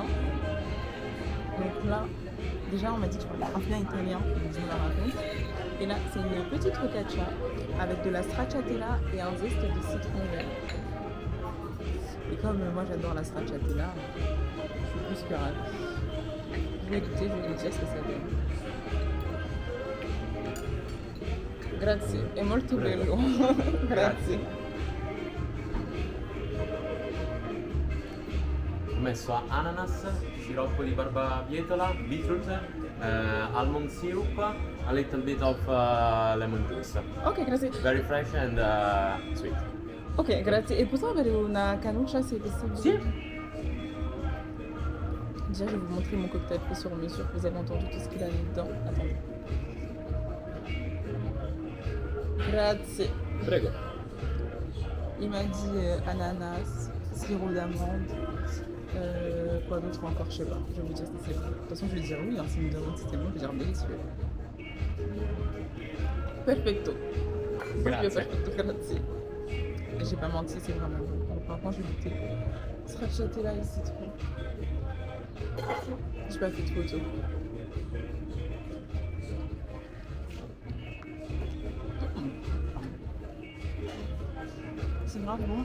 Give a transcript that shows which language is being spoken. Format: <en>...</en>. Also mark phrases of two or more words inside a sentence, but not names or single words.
<fr>Donc là, déjà on m'a dit que je parlais un bien italien, donc je me la raconte. Et là, c'est une petite focaccia avec de la stracciatella et un zeste de citron vert. Et comme moi j'adore la stracciatella, je suis plus que ravie. Je vais goûter, je vais vous dire ce que ça donne.</fr> <it>Grazie, è molto bello. Grazie. Ho messo ananas, sciroppo di barbabietola,</it> <en>beetroot, almond syrup, a little bit of lemon juice.</en> <it>Ok, grazie.</it> <en>Very fresh and sweet.</en> <it>Ok, grazie. E possiamo avere una canuccia se possibile? Sì.</it> <fr>Déjà, je vais vous montrer mon cocktail fait sur mesure. Vous avez entendu tout ce qu'il a mis dedans. Attendez.</fr> <it>Grazie. Prego.</it> <fr>Il m'a dit ananas, sirop d'amande, quoi d'autre encore, je sais pas. Je vais vous dire si c'est bon. De toute façon, je vais dire oui, hein, s'il me demande si c'est bon, je vais dire délicieux.</fr> <it>Perfecto. Grazie. Perfecto, grazie.</it> <fr>J'ai pas menti, c'est vraiment bon. Alors, franchement, je vais goûter. Stracciatella et citron. J'ai pas fait de photo. C'est grave bon.</fr>